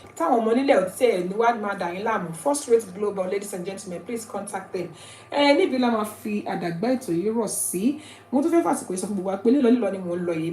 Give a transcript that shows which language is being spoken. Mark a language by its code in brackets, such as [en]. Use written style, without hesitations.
[yo] Táwọn ọmọ nílẹ̀ ọ̀tí ẹ̀ ní wàá máa dà yín láàmú. [en] First Rate Global, ladies and gentlemen, please contact them. [yo] Níbi la máa fi àdàgbà ètò yìí rọ̀ sí. Mo tún fẹ́ fàsìkò ìsọ fún gbogbo wa pé lílọ ni mò ń lọ yìí.